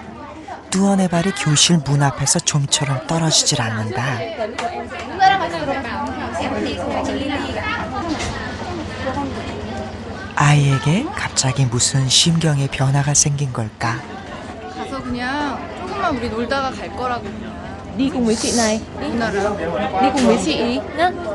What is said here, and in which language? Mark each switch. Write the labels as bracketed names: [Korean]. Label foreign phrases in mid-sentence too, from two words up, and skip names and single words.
[Korean] 뚜원의 발이 교실 문 앞에서 좀처럼 떨어지질 않는다. 아이에게 갑자기 무슨 심경의 변화가 생긴 걸까? 가서 그냥 조금만 우리 놀다가 갈 거라고 그냥. [Vietnamese] Đi cùng với chị này. [Korean] 누나랑. [Vietnamese] Đi cùng với chị nhá.